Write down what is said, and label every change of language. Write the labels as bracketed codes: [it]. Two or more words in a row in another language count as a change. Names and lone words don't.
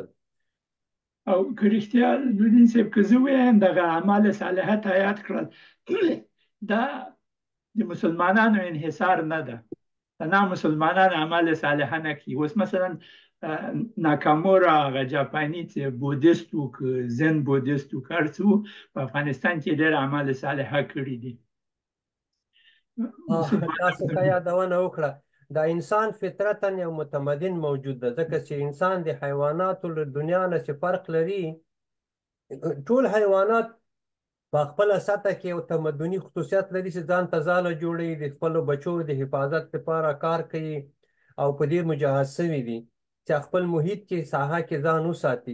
[ps] او که رښتیا نورین صاحب که زه ووایم دغه اعمال صالحه ته یاد کړل دا د مسلمانانو انحصار نه ده، نامسلمانان اعمال صالحه نه کوي. اوس مثلا ناکامورا هغه جاپاني چې بودیست و که زن بودیست و که هر څه و، په افغانستان کې ډېر اعمال صالحه کړي دي. تاسو ښه یادونه وکړه، دا انسان فطرتا یو متمدن موجود ده، ځکه چې انسان د حیواناتو له دنیا نه چې فرق لري، ټول حیوانات په خپله سطح کې یو تمدني خصوصیت لري چې ځان ته ځاله جوړوي، د خپلو بچو د حفاظت لپاره کار کوي او په دې مجهز شوي دي چې خپل محیط کې ساحه کې ځان وساتي.